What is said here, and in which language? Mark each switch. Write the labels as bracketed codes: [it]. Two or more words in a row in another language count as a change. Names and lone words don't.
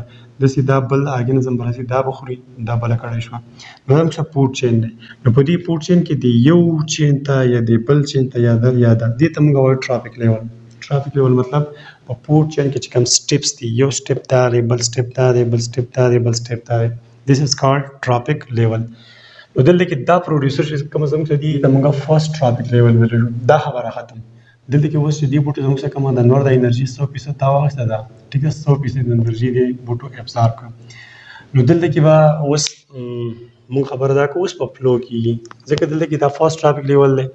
[ps] داسې دا بل ارګانیزم به راځي دا به خوري، دا بله کړای شوه. نو دا موږ [en] food chain [ps] دی. نو په دې [en] food chain [ps] کې د یو چین ته یا د بل چین ته یا دې ته موږ وایو [en] trophic level. trophic level [ps] مطلب په [en] food chain [ps] کې چې کوم سټیپس دي، یو سټیپ دا دی، بل سټیپ دا دی، بل سټیپ دا دی، بل سټیپ دا دی. [en] This is called traffic level. نو دلته کې دا پروډوسر چې کوم زموږ څه دي د موږ first trophic level ویلو دا خبره ختم. دلته کې اوس چې دې بوټو زموږ څه کومه د نور د انرژي 100% تا واخیسته ده، ټیک ده، 100% انرژي دې بوټو ابزارب کړه. نو دلته کې به اوس مونږ خبره دا کوو اوس په فلو کېږي، ځکه دلته کې دا first trophic level دی.